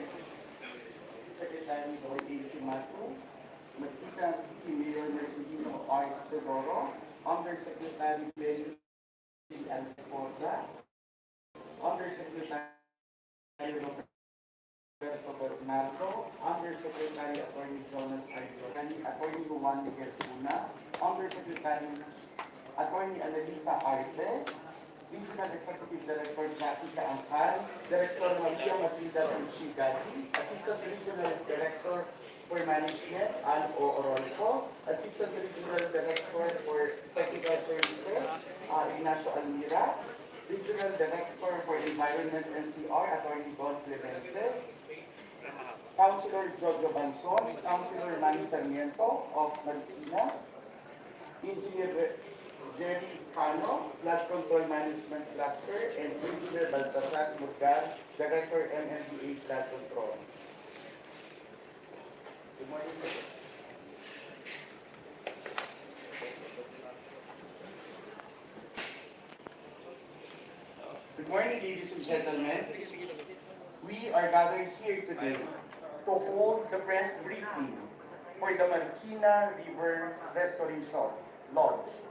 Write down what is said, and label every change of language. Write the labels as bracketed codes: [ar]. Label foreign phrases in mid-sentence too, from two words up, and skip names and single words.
[en] Secretary Roy A. CIMATU, Makita City Mayor Mercedino R. Teodoro, Undersecretary Benjamin Alforda, Undersecretary Roberto Bernardo, Undersecretary Attorney Jonas Arjotani, Attorney Juan Miguel Cuna, Undersecretary Attorney Annalisa Arce, Regional Executive Director Jackie Kaangkan, Director Maria Matilda Tanchigati, Assistant Regional Director for Management, Ann O. Orolfo, Assistant Regional Director for Technical Services, Ignacio Almira, Regional Director for Environment and CR, Attorney Don Clemente, Councilor Jojo Banson, Councilor Manny Sarmiento of Marikina, Engineer Jerry Cano, Flood Control Management Cluster, and Engineer Baltasar Murgan, Director MMDA Flood Control. Good morning. Good morning, ladies and gentlemen. We are gathered here today to hold the press briefing for the Marikina River Restoration Lodge.